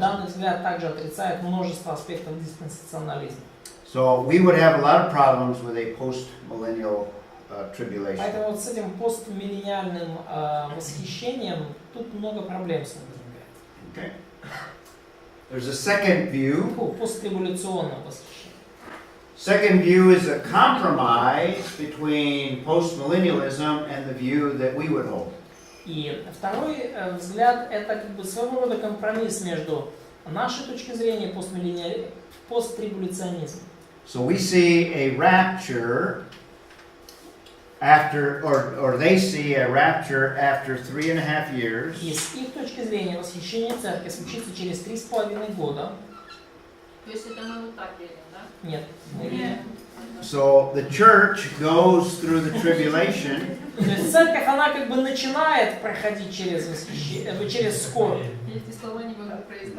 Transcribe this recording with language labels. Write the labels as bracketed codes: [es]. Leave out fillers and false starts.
[ru] Данный взгляд также отрицает множество аспектов диспенсационализма. [en] So we would have a lot of problems with a post-millennial tribulation. [ru] Поэтому вот с этим постмиллениальным восхищением тут много проблем с ним возникает. [en] Okay. There's a second view. [ru] Пострибуляционное восхищение. [en] Second view is a compromise between postmillennialism and the view that we would hold. [ru] И второй взгляд это как бы своего рода компромисс между нашей точки зрения посттрибуляционизмом. [en] So we see a rapture after, or they see a rapture after 3.5 years. [ru] И с их точки зрения восхищение церкви случится через 3,5 года. То есть это мы вот так видим, да? Нет. Нет. [en] So the church goes through the tribulation. [ru] То есть церковь, она как бы начинает проходить через восхищение, через скорбь. Эти слова не могу произнести.